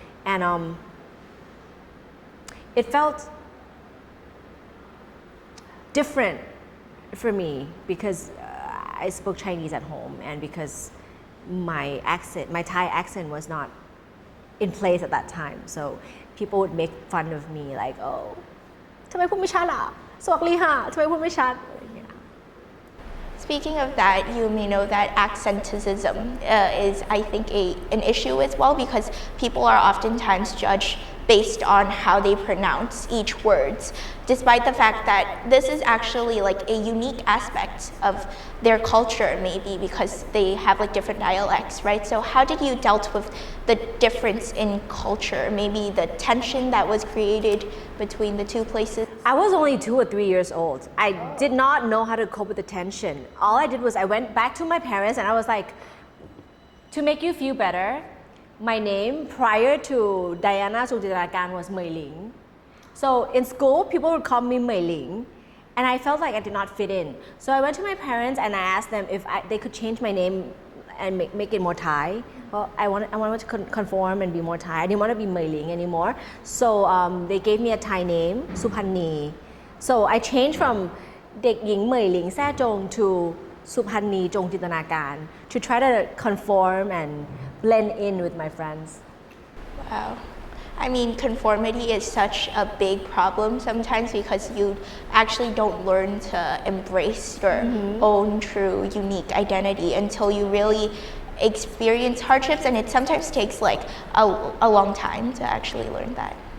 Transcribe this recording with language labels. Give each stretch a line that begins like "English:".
English: And it felt different for me because I spoke Chinese at home and because my Thai accent was not in place at that time. So people would make fun of me like, oh,
Thai: ทำไมพูดไม่ชัดล่ะ สวัสดีค่ะ ทำไมพูดไม่ชัด
English: Speaking of that, you may know that accentism is, I think, an issue as well, because people are oftentimes judged based on how they pronounce each word, despite the fact that this is actually like a unique aspect of their culture, maybe because they have like different dialects, right? So how did you dealt with the difference in culture, maybe the tension that was created between the two places? I was only 2 or 3 years old. I did not know how to cope with the tension. All I did was I went back to my parents and I was like, to make you feel better, my name prior to Diana Sujitarakan was Mei Ling. So in school, people would call me Mei Ling, and I felt like I did not fit in. So I went to my parents and I asked them if they could change my name and make it more Thai. Well, I wanted to conform and be more Thai. I didn't want to be Mei Ling anymore. So they gave me a Thai name, Supanni. So I changed from เด็กหญิงเหมยหลิงแซ่จง to สุพันนีจงจินตนาการ to try to conform and blend in with my friends. Wow. I mean, conformity is such a big problem sometimes because you actually don't learn to embrace your own true unique identity until you really experience hardships, and it sometimes takes like a long time to actually learn that.